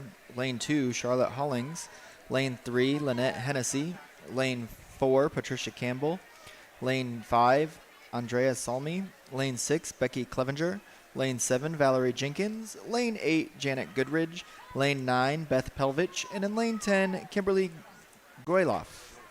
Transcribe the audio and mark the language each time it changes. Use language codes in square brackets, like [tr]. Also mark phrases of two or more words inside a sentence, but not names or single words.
[en] Lane 2, Charlotte Hollings. Lane 3, Lynette Hennessy. Lane 4, Patricia Campbell. Lane 5, Andrea Salmi. Lane 6, Becky Clevenger. Lane 7, Valerie Jenkins. Lane 8, Janet Goodridge. Lane 9, Beth Pelvich. And in lane 10, Kimberly Goyloff.